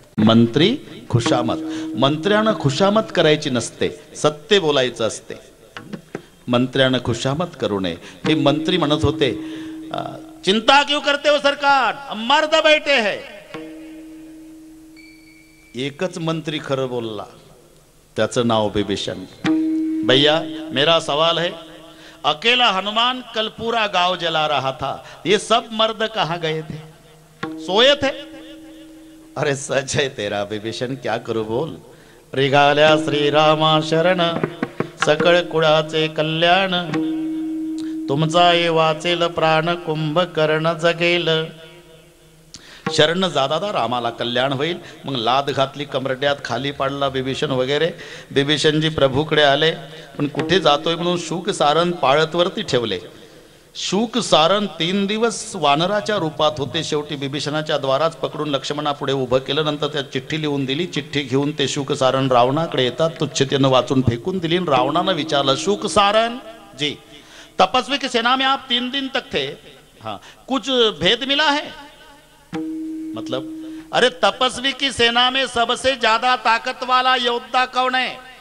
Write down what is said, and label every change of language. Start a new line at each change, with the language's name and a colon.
Marathi: मंत्री खुशामत, मंत्र्यानं खुशामत करायची नसते, सत्य बोलायचं असते. मंत्र्यानं खुशामत करू नये. हे मंत्री म्हणत होते,
Hindi: चिंता क्यों करते हो सरकार, मर्द बैठे है.
Marathi: एकच मंत्री खरं बोलला, त्याचं नाव बिभीषण.
Hindi: भैया मेरा सवाल है, अकेला हनुमान कल पूरा गांव जला रहा था, ये सब मर्द कहां गए थे? सोए थे? अरे सच है तेरा बिभीषण, क्या करू बोल.
Marathi: रिगाल्या श्रीरामा शरण, सकळ कुळाचे कल्याण, तुमचा ये वाचेल प्राण, कुंभकर्ण जगेल. शरण जादा रामाला कल्याण होईल. मग लाद घातली कमरड्यात, खाली पाडला बिभीषण वगैरे. बिभीषणजी प्रभूकडे आले, पण कुठे जातोय म्हणून शुक सारण पाळतवरती ठेवले. शुक सारण 3 दिवस वानराच्या रूपात होते. शेवटी बिभीषणाच्या द्वाराच पकडून लक्ष्मणा पुढे उभं केलं. नंतर त्या चिठ्ठी लिहून दिली. चिठ्ठी घेऊन ते शुक सारण रावणाकडे येतात. तुच्छतेनं वाचून फेकून दिली. रावणानं विचारलं,
Hindi: शुक सारण जी, तपस्वी की सेना में आप 3 दिन तक थे, हाँ कुछ भेद मिला है? मतलब, अरे तपस्वी की सेना में सबसे ज्यादा ताकत वाला योद्धा कौन है?